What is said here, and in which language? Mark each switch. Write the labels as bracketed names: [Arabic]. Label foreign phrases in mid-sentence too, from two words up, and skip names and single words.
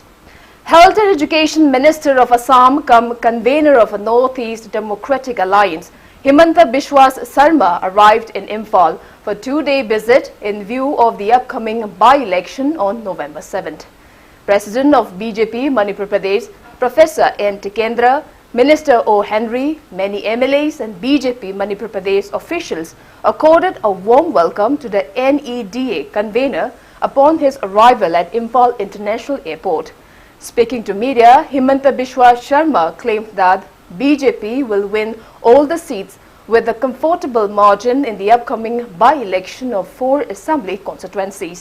[English] Health and Education Minister of Assam come convener of a North-East Democratic Alliance, Himanta Biswa Sarma arrived in Imphal for a 2-day visit in view of the upcoming by-election on November 7th. President of BJP Manipur Pradesh, Professor N. Tikendra, Minister O. Henry, many MLAs and BJP Manipur Pradesh officials accorded a warm welcome to the NEDA convener upon his arrival at Imphal International Airport. Speaking to media, Himanta Biswa Sarma claimed that BJP will win all the seats with a comfortable margin in the upcoming by-election of 4 assembly constituencies.